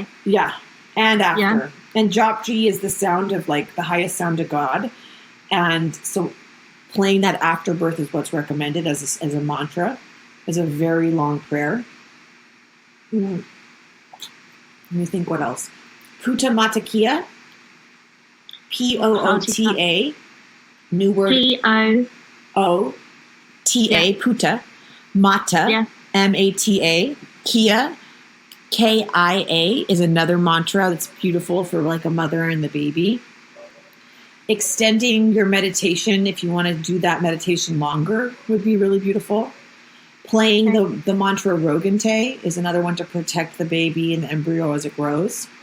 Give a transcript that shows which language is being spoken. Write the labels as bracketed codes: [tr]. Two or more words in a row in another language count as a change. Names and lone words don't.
[en] Yeah, and after. Yeah. And Japji is the sound of like the highest sound of God. And so playing that after birth is what's recommended as a mantra, as a very long prayer. Let me think what else. [pa] Puta Matakia. Poota. [en] New word. P-O-O. T-A, Puta, Mata, M-A-T-A, Kia, K-I-A is another mantra that's beautiful for like a mother and the baby. Extending your meditation, if you want to do that meditation longer, would be really beautiful. Playing the mantra Rogante is another one to protect the baby and the embryo as it grows.